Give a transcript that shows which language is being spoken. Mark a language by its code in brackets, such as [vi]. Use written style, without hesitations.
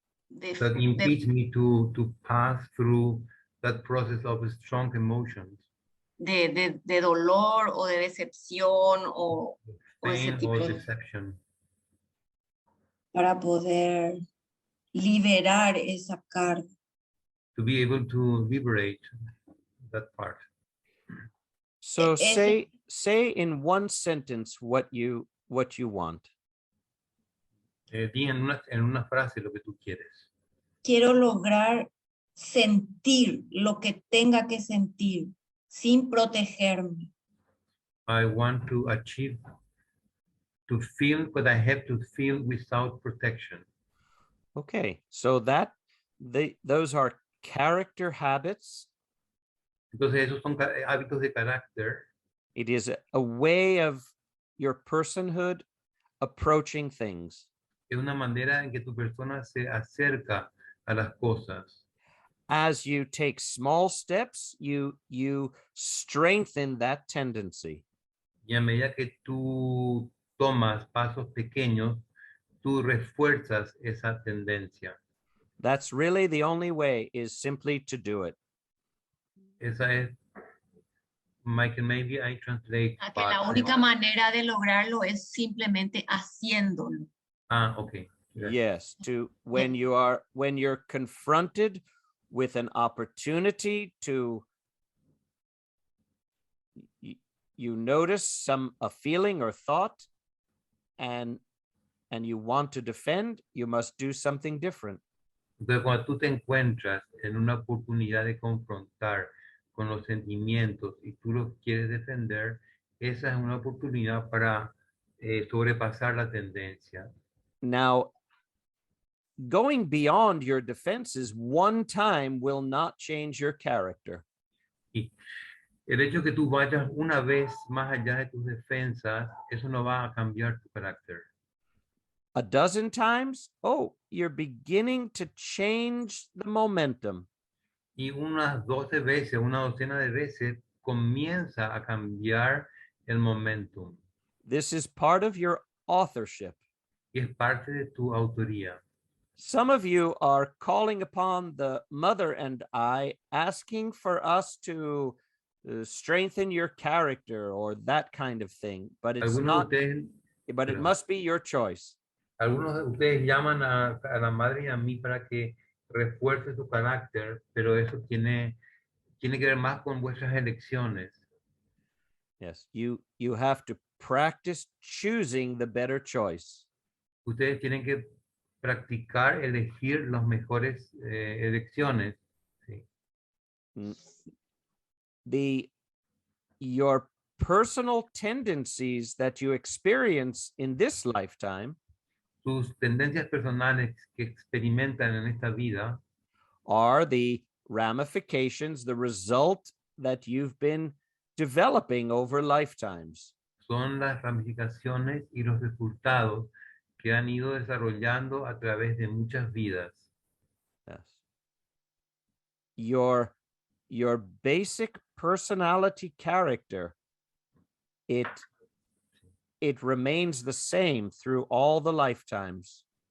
[en] that impedes me to pass through that process of strong emotions, [es] de dolor o de decepción o ese [en] pain [es] tipo [en] or [es] de... [en] deception, [es] para poder liberar esa carga. [en] to be able to liberate that part. So say in one sentence what you want. [es] Di en una frase lo que tú quieres. Quiero lograr sentir lo que tenga que sentir sin protegerme. [en] I want to achieve, to feel what I have to feel without protection. Okay, so those are character habits. [es] Entonces esos son hábitos de carácter. [en] It is a way of your personhood approaching things. [es] Es una manera en que tu persona se acerca a las cosas. [en] As you take small steps, you strengthen that tendency. [es] Y a medida que tú tomas pasos pequeños, tú refuerzas esa tendencia. [en] That's really the only way, is simply to do it. [es] Esa es, [en] Michael, maybe I translate. [es] Que la única manera de lograrlo es simplemente haciéndolo. [en] Ah, okay. Yes, when you're confronted with an opportunity to, you notice a feeling or thought, and you want to defend, you must do something different. [es] Entonces, cuando tú te encuentras en una oportunidad de confrontar con los sentimientos y tú los quieres defender, esa es una oportunidad para sobrepasar la tendencia. [en] Now, going beyond your defenses one time will not change your character. [es] Y el hecho que tú vayas una vez más allá de tus defensas, eso no va a cambiar tu carácter. [en] A dozen times, oh, you're beginning to change the momentum. [es] Y unas 12 veces, una docena de veces, comienza a cambiar el momentum. [en] This is part of your authorship. [es] Y es parte de tu autoría. [en] Some of you are calling upon the mother and I, asking for us to strengthen your character or that kind of thing, but it's [es] Algunos [en] not, [es] de ustedes, [en] but it [es] perdón. [en] must be your choice. [es] algunos de ustedes llaman a la madre y a mí para que refuerce su carácter, pero eso tiene que ver más con vuestras elecciones. [en] Yes, you have to practice choosing the better choice. [es] Ustedes tienen que practicar, elegir las mejores elecciones. ¿Sí? [en] Your personal tendencies that you experience in this lifetime [es] Sus tendencias personales que experimentan en esta vida [en] are the ramifications, the result that you've been developing over lifetimes. [es] son las ramificaciones y los resultados que han ido desarrollando a través de muchas vidas. [en] Yes. Your basic personality character, it remains the same through all the lifetimes.